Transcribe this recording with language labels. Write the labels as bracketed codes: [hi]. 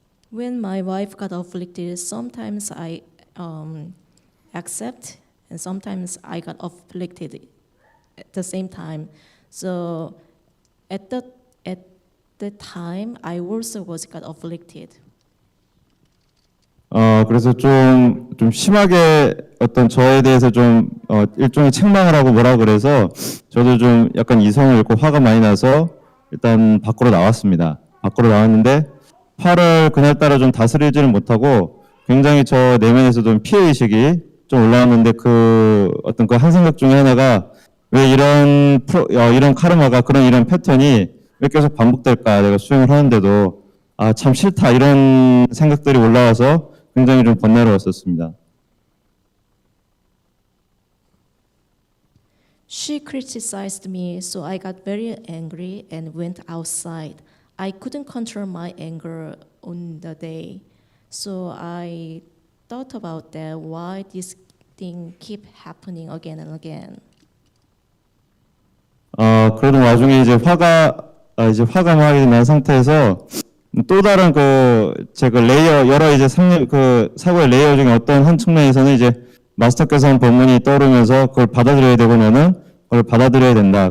[en] When my wife got afflicted, sometimes I accept and sometimes I got afflicted at the same time. So at that time, I also got afflicted. [ko] 그래서 좀 심하게 어떤 저에 대해서 좀 일종의 책망을 하고 뭐라 그래서 저도 좀 약간 이성을 잃고 화가 많이 나서 일단 밖으로 나왔습니다. 밖으로 나왔는데 화를 그날따라 좀 다스리지는 못하고 굉장히 저 내면에서 좀 피해의식이 좀 올라왔는데 그 어떤 그 한 생각 중에 하나가 왜 이런 카르마가 이런 패턴이 왜 계속 반복될까? 내가 수행을 하는데도 참 싫다 이런 생각들이 올라와서 굉장히 좀 번뇌로웠었습니다. [en] She criticized me, so I got very angry and went outside. I couldn't control my anger on the day, so I thought about that. Why this thing keep happening again and again? [ko] 그러던 와중에 이제 화가 많이 난 상태에서 또 다른 제가 레이어 여러 이제 사고의 레이어 중에 어떤 한 측면에서는 이제 마스터께서 한 법문이 떠오르면서 그걸 받아들여야 되고 나는 그걸 받아들여야 된다.